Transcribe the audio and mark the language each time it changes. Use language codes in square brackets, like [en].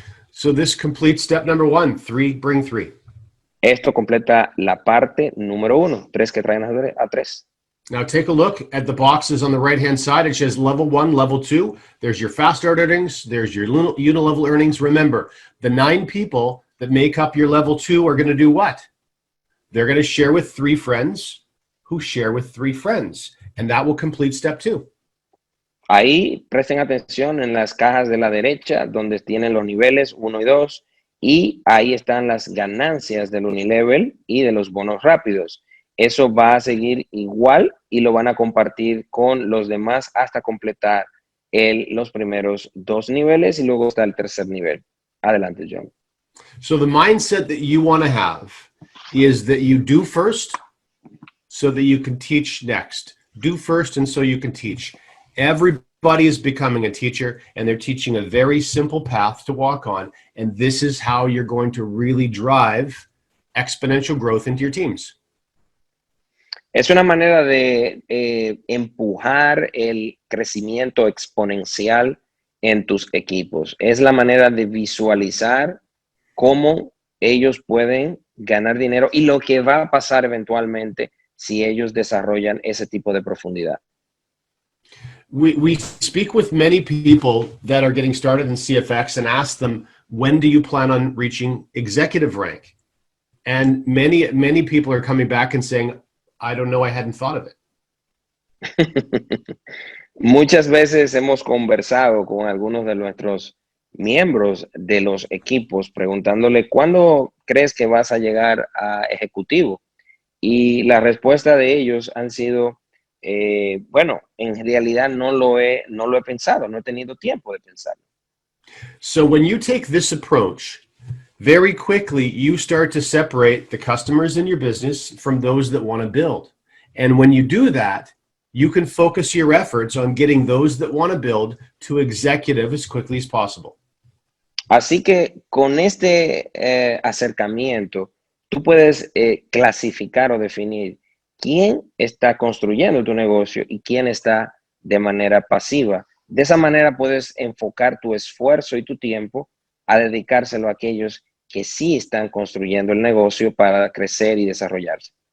[en] So this completes step number 1, 3, bring 3. [es] Esto completa la parte número 1, 3 que traen a 3. [en] Now take a look at the boxes on the right-hand side. It says level 1, level 2. There's your fast start earnings. There's your unilevel earnings. Remember, the 9 people that make up your level 2 are going to do what? They're going to share with 3 friends who share with 3 friends. And that will complete step 2. [es] Ahí presten atención en las cajas de la derecha donde tienen los niveles 1 y 2 y ahí están las ganancias del unilevel y de los bonos rápidos. Eso va a seguir igual y lo van a compartir con los demás hasta completar los primeros 2 niveles y luego está el tercer nivel. Adelante, John. [en] So the mindset that you want to have is that you do first so that you can teach next. Do first and so you can teach. Everybody is becoming a teacher and they're teaching a very simple path to walk on. And this is how you're going to really drive exponential growth into your teams. [es] Es una manera de empujar el crecimiento exponencial en tus equipos. Es la manera de visualizar cómo ellos pueden ganar dinero y lo que va a pasar eventualmente si ellos desarrollan ese tipo de profundidad. [en] We speak with many people that are getting started in CFX and ask them, when do you plan on reaching executive rank? And many people are coming back and saying, I don't know, I hadn't thought of it. [es] Muchas veces hemos conversado con algunos de nuestros miembros de los equipos preguntándole, ¿cuándo crees que vas a llegar a ejecutivo? Y la respuesta de ellos han sido, bueno, en realidad no lo he pensado, no he tenido tiempo de pensarlo. [en] So when you take this approach, very quickly you start to separate the customers in your business from those that want to build. And when you do that, you can focus your efforts on getting those that want to build to executive as quickly as possible. [es] Así que con este acercamiento, tú puedes clasificar o definir quién está construyendo tu negocio y quién está de manera pasiva. De esa manera puedes enfocar tu esfuerzo y tu tiempo a dedicárselo a aquellos que sí están construyendo el negocio para crecer y desarrollarse.